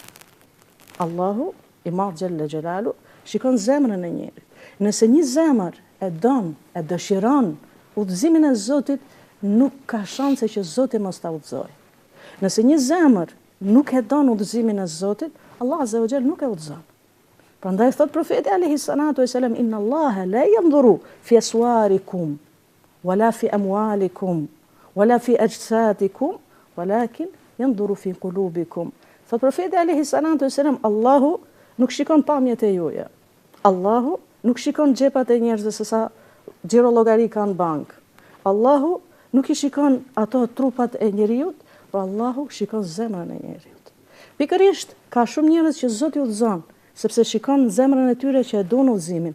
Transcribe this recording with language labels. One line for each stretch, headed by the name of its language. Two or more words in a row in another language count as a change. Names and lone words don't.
Albanian: Allahu i Madh
Arabic: جل جلاله
Albanian: shikon zemrën e njerit. Nëse një zemër e don, e dëshiron udhëzimin e Zotit, nuk ka shanse që Zoti mos ta udhëzojë. Nëse një zemër nuk e don udhëzimin e Zotit, Allah
Arabic: عز وجل
Albanian: nuk e udhëzon. Prandaj thot profeti
Arabic: عليه الصلاة والسلام, "إن الله لا ينظر في أسواركم ولا في أموالكم ولا في أجسادكم ولكن ينظر في قلوبكم."
Albanian: Thot profeti
Arabic: عليه الصلاة والسلام,
Albanian: Allahu nuk shikon pamjet e juaja. Allahu nuk shikon xhepat e njerëzve se sa xhiro llogari kanë bank. Allahu nuk i shikon ato trupat e njeriut, por Allahu shikon zemrën e njeriut. Pikërisht, ka shumë njerëz që Zoti udhëzon, sepse shikon zemrën e tyre që e duan udhëzimin.